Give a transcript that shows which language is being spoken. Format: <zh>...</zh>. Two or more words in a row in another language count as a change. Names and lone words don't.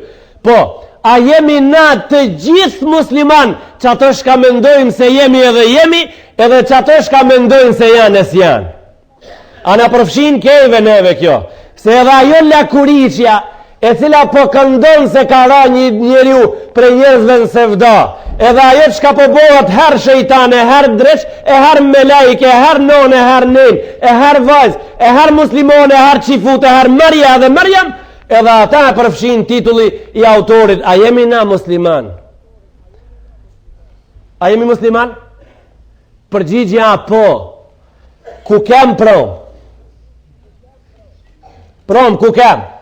<sq>Po, a jemi na të gjithë musliman që ato shka mendojnë se jemi, edhe që ato shka mendojnë se janë e s'janë. A na përfshin keve neve kjo, se edhe ajo lakuriqja, e cila po këndon se ka ra një njeriu prej njerëzve në sevda, edhe ajo që ka po bohat her shejtan, e her dreq, e her melaik, e her non, e her nen, e her vajz, e her muslimon, e her qifut, e her Maria dhe Maryam, edhe ata e përfshin titulli i autorit, a jemi na musliman? A jemi musliman? Përgjigja po. Ku kem prom? Prom, ku kem?</sq>